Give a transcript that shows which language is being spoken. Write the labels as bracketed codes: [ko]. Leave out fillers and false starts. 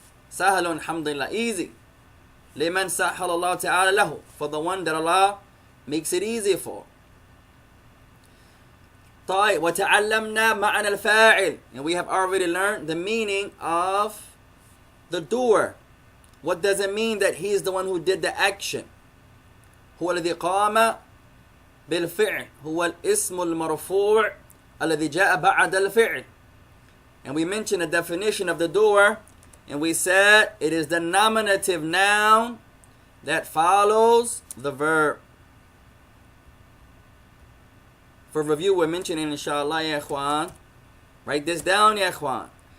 [en] Sahal, alhamdulillah, easy. [ar] لمن سهل الله تعالى له, [en] for the one that Allah makes it easy for. [ar] طيب وتعلمنا معنى الفاعل, [en] and we have already learned the meaning of the doer. What does it mean that he is the one who did the action? [ar] هو الذي قام بالفعل, هو الاسم المرفوع الذي جاء بعد الفعل. [en] And we mentioned the definition of the doer, and we said it is the nominative noun that follows the verb. For review, we're mentioning inshallah ya ikhwan. Write this down ya ikhwan.